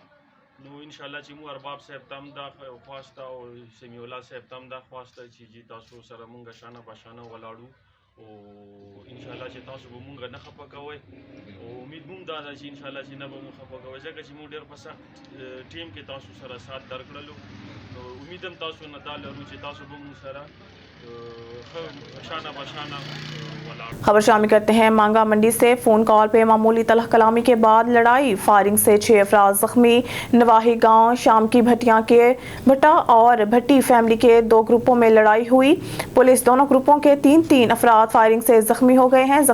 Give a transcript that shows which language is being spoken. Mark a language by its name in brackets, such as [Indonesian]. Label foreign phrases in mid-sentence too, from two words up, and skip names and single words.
[Pashto] نو انشاءالله چې مو ارباب صاحب ته هم دا خواسته او سمیع الله صاحب ته هم دا خواسته چې جی تاسو سره مونږ شانه بشانه ولاړو او انشاءالله چې تاسو به مونږ نه خفه کوئ او امید مونږ دا ده چې انشاءالله چې نه به مونږ خفه کوئ ځکه چې مونږ ډېر په سخت ټیم کې تاسو سره سات درکړلو. نو امید هم تاسو نه دا لرو چې تاسو به مونږ سره [Urdu] خبر شامل کرتے ہیں منگا منڈی سے. [English] phone call [Urdu] پہ معمولی تلخ کلامی کے بعد لڑائی، فائرنگ سے 6 افراد زخمی. نواحی گاؤں شام کی بھٹیاں کے بھٹہ اور بھٹی فیملی کے 2 گروپوں میں لڑائی ہوئی. پولیس دونوں گروپوں کے 3 افراد فائرنگ سے زخمی ہو گئے ہیں.